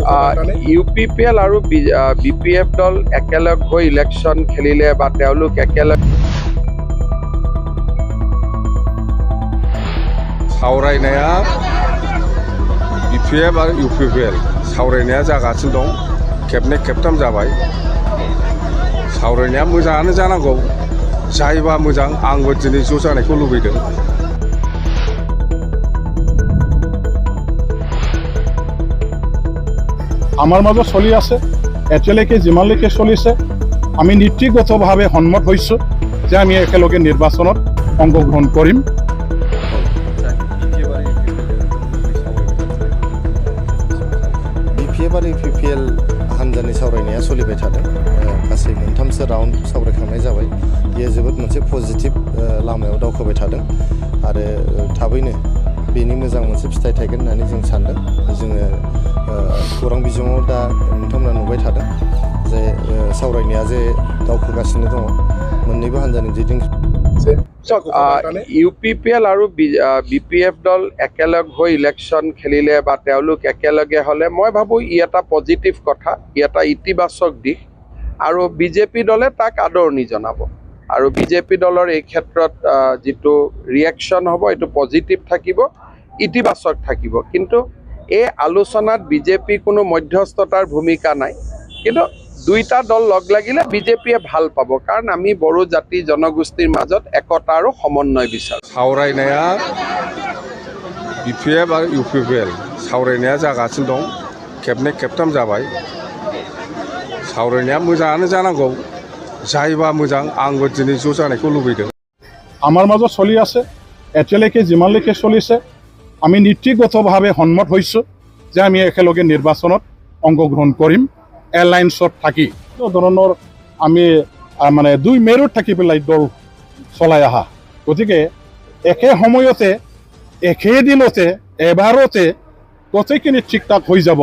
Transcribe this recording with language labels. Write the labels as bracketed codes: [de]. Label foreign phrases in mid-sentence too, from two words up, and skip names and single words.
[as] UPPL আৰু BPF দল একেলগ হৈ ইলেকশ্যন খেলিলে বা তেওঁলোক একেলগ [brx] सावरायनाया BPF आरो UPPL सावरायनाया जागासिनो दं खेबनै खेबथाम जाबाय सावरायनाया मोजाङानो जानांगौ जायोबा मोजां आंबो दिनै ज' जानायखौ लुबैदों [as] আমাৰ মাজত চলি আছে এতিয়ালৈকে যিমানলৈকে চলিছে আমি নীতিগতভাৱে সন্মত হৈছোঁ যে আমি একেলগে নিৰ্বাচনত অংশগ্ৰহণ কৰিম [brx] BPF आरो UPPL हान्जानि सावरायनाया सोलिबाय थादों गासै मोनथामसो राउन्ड सावरायखांनाय जाबाय बेयो जोबोद मोनसे पजिटिभ लामायाव दावखोबाय थादों आरो थाबैनो बेनि मोजां मोनसे फिथाइ थायगोन होननानै जों सानदों जोङो खौरां बिजोङाव दा नोंथांमोना नुबाय थादों जे सावरायनाया जे दावखोगासिनो दङ मोननैबो हान्जानि दैदेनगिरि [as] UPPL আৰু BPF দল একেলগ হৈ ইলেকশ্যন খেলিলে বা তেওঁলোক একেলগে হ'লে মই ভাবোঁ ই এটা পজিটিভ কথা ই এটা ইতিবাচক দিশ আৰু BJP দলে তাক আদৰণি জনাব আৰু BJP দলৰ এই ক্ষেত্ৰত যিটো ৰিয়েকশ্যন হ'ব এইটো পজিটিভ থাকিব ইতিবাচক থাকিব কিন্তু এই আলোচনাত BJP কোনো মধ্যস্থতাৰ ভূমিকা নাই কিন্তু দুইটা দল লগ লাগিলে BJPয়ে ভাল পাব কাৰণ আমি বড়ো জাতি জনগোষ্ঠীৰ মাজত একতা আৰু সমন্বয় বিচাৰোঁ [brx] सावरायनाया BPF आरो UPPL सावरायनाया जागासिनो दं खेबनै खेबथाम जाबाय सावरायनाया मोजाङानो जानांगौ जायोबा मोजां आंबो दिनै ज' जानायखौ लुबैदों [as] আমাৰ মাজত চলি আছে এতিয়ালৈকে যিমানলৈকে চলিছে আমি নীতিগতভাৱে সন্মত হৈছোঁ যে আমি একেলগে নিৰ্বাচনত অংশগ্ৰহণ কৰিম এলায়েন্সত থাকি ধৰণৰ আমি মানে দুই মেৰুত থাকি পেলাই দল চলাই অহা গতিকে একে সময়তে একেদিনতে এবাৰতে গোটেইখিনি ঠিক ঠাক হৈ যাব